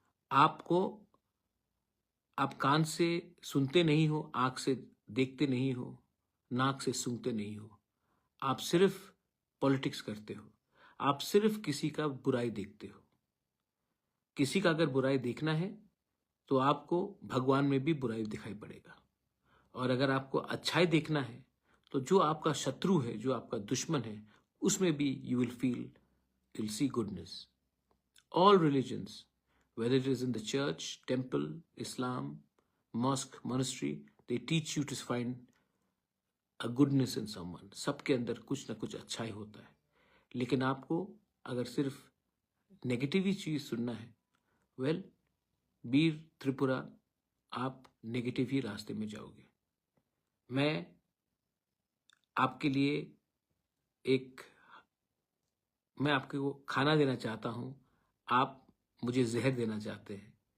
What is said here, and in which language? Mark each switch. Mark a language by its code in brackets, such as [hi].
[hi] आपको, आप कान से सुनते नहीं हो, आंख से देखते नहीं हो, नाक से सूंघते नहीं हो, आप सिर्फ पॉलिटिक्स करते हो, आप सिर्फ किसी का बुराई देखते हो। किसी का अगर बुराई देखना है तो आपको भगवान में भी बुराई दिखाई पड़ेगा, और अगर आपको अच्छाई देखना है तो जो आपका शत्रु है, जो आपका दुश्मन है, उसमें भी [en] You will see goodness. All religions, whether it is in the church, temple, Islam, mosque, monastery, they teach you to find a goodness in someone. [hi] सबके अंदर कुछ ना कुछ अच्छाई होता है, लेकिन आपको अगर सिर्फ नेगेटिव ही चीज़ सुनना है, वेल बीर त्रिपुरा, आप नेगेटिव ही रास्ते में जाओगे। मैं आपके लिए मैं आपको खाना देना चाहता हूँ, आप मुझे जहर देना चाहते हैं।